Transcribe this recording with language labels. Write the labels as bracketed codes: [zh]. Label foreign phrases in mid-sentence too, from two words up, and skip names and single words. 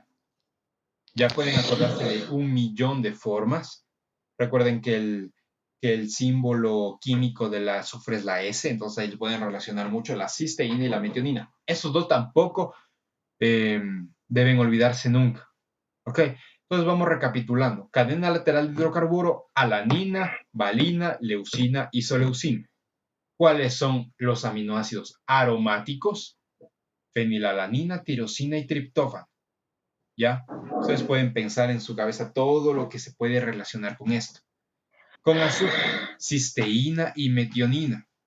[es] Ya pueden acordarse de un millón de formas. Recuerden que el símbolo químico del azufre es la S, entonces ahí pueden relacionar mucho la cisteína y la metionina. Esos dos tampoco deben olvidarse nunca. ¿Ok? Entonces vamos recapitulando. Cadena lateral de hidrocarburo, alanina, valina, leucina, isoleucina. ¿Cuáles son los aminoácidos aromáticos? Fenilalanina, tirosina y triptófano. ¿Ya? Ustedes pueden pensar en su cabeza todo lo que se puede relacionar con esto. Con azúcar, cisteína y metionina.